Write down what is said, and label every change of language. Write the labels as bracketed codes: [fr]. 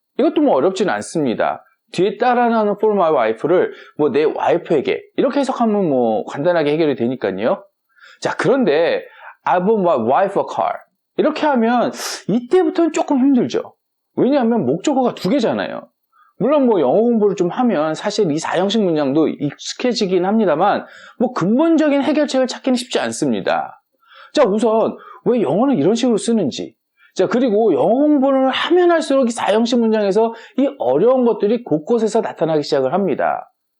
[ko] 이것도 뭐 어렵지는 않습니다. 뒤에 따라 나오는 [en] for my wife [ko] 를 뭐 내 와이프에게 이렇게 해석하면 뭐 간단하게 해결이 되니까요. [en] 자, [ko] 그런데 [en] I bought my wife a car. [ko] 이렇게 하면 이때부터는 조금 힘들죠. 왜냐하면 목적어가 두 개잖아요. 물론 뭐 영어 공부를 좀 하면 사실 이 사형식 문장도 익숙해지긴 합니다만 뭐 근본적인 해결책을 찾기는 쉽지 않습니다. 자, 우선 왜 영어는 이런 식으로 쓰는지, 자, 그리고 영어 공부를 하면 할수록 이 사형식 문장에서 이 어려운 것들이 곳곳에서 나타나기 시작을 합니다.